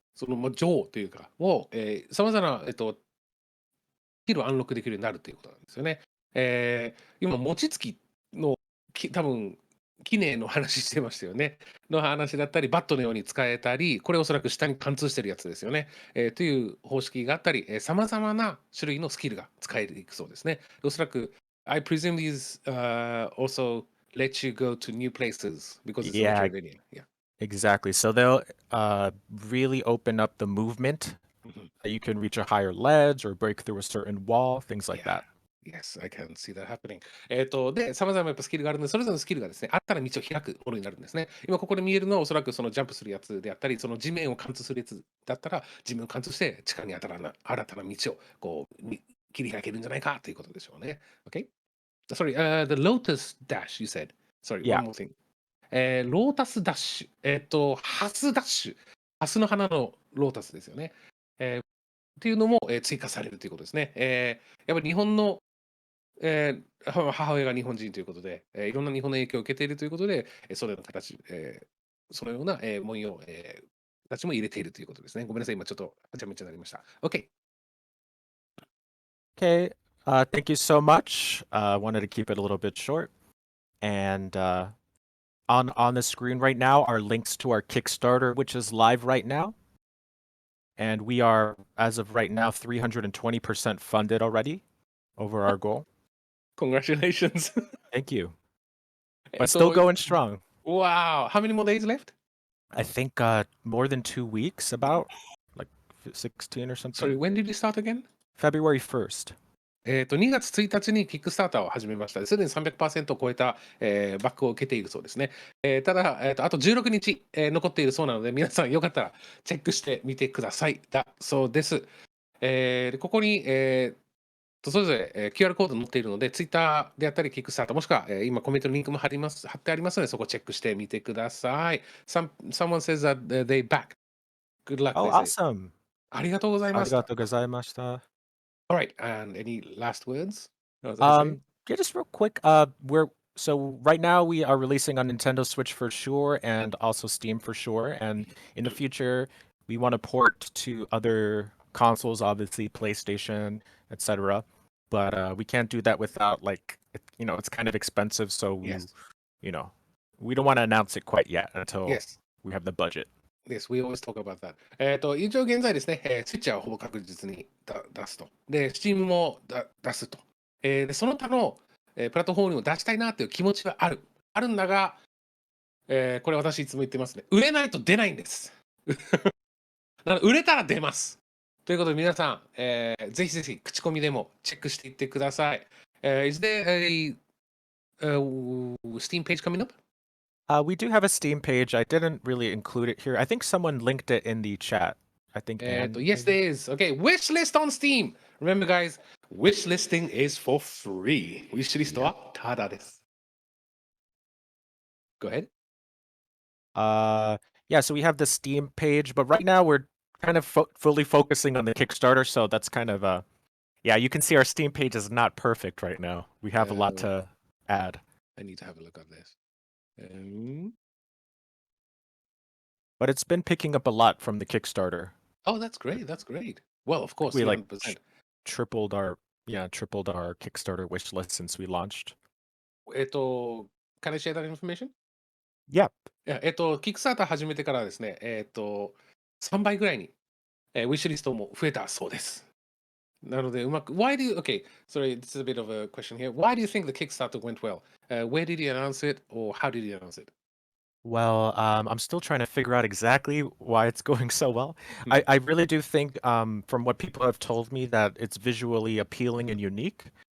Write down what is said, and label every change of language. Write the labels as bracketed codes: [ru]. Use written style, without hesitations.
[ja] その杖というか、を、様々な、スキルをアンロックできるようになるということなんですよね。今、餅つきの、多分、記念の話してましたよね。の話だったり、バットのように使えたり、これおそらく下に貫通してるやつですよね。という方式があったり、様々な種類のスキルが使えていくそうですね。おそらく、 [en] I presume these also let you go to new places because it's Yeah, Metroidvania. Yeah. exactly. So they'll really open up the movement. You can reach a higher ledge or break through a certain wall, things like Yeah. that. Yes, I can see that happening. [ja] で、様々やっぱスキルがあるので、それぞれのスキルがですね、あったら道を開くものになるんですね。今ここで見えるのはおそらくそのジャンプするやつであったり、その地面を貫通するやつだったら、地面を貫通して地下に新たな道をこう切り開けるんじゃないかということでしょうね。 [en] Okay? Sorry, the Lotus Dash, you said. Sorry, Yeah. one more thing. [ja] ロータスダッシュ。ハスダッシュ。ハスの花のロータスですよね。っていうのも、追加されるということですね。やっぱり日本の母親が日本人ということで、いろんな日本の影響を受けているということで、そのような形、そのような、文様、形も入れているということですね。ごめんなさい、今ちょっとはちゃめちゃになりました。 [en] OK。 Okay. Thank you so much. Wanted to keep it a little bit short. And on the screen right now are links to our Kickstarter, which is live right now. And we are, as of right now, 320% funded already over our goal. Congratulations. Thank you. But still going strong. Wow. How many more days left? I think more than 2 weeks, about like 16 or Sorry, something. when did you start again? February 1st. [ja] 2月1日にキックスターターを始めました。すでに300%を超えた、バックを受けているそうですね。ただ、あと16日、残っているそうなので、皆さんよかったらチェックしてみてください。だそうです。でここに、それぞれ、QR コード載っているので、Twitter であったり、キックスターター、もしくは、今コメントのリンクも貼ってありますので、そこチェックしてみてください。 [en] Someone says that they back. Good luck, Oh, they say. awesome. [ja] ありがとうございました。 Arigatou gozaimashita. [en] Alright, and any last words? Yeah, just real quick. So right now we are releasing on Nintendo Switch for sure, and also Steam for sure. And in the future, we want to port to other consoles, obviously PlayStation, etc. But we can't do that without it's kind of expensive. So Yes. we don't want to announce it quite yet until Yes. we have the budget. Yes, we always talk about that. [ja] 一応現在ですね、スイッチはほぼ確実に出すと。で、Steam も出すと。で、その他の、プラットフォームにも出したいなという気持ちはある。あるんだが、これ私いつも言ってますね。売れないと出ないんです。なので売れたら出ます。ということで皆さん、ぜひぜひ口コミでもチェックしていってください。 [en] Is there a Steam page coming up? We do have a Steam page. I didn't really include it here. I think someone linked it in the chat. I think Anne, Yes, there is. Okay, wish list on Steam. Remember, guys, wish listing is for free. [ja] Wish list はタダです。 [en] Go ahead. Yeah, so we have the Steam page, but right now we're kind of fully focusing on the Kickstarter, so that's kind of yeah, you can see our Steam page is not perfect right now. We have a lot to add. I need to have a look at this. But it's been picking up a lot from the Kickstarter. Oh, that's great. That's great. Well, of course, We 300%. tripled our Kickstarter wish list since we launched. Can I share that information? Yep. [ja] キックスターター始めてからですね、3倍ぐらいに、ウィッシュリストも増えたそうです。なので、うまく、 [en] Why do you, okay, sorry, this is a bit of a question here. Why do you think the Kickstarter went well? Where did you announce it, or how did you announce it? Well, I'm still trying to figure out exactly why it's going so well. I really do think, from what people have told me, that it's visually appealing and unique.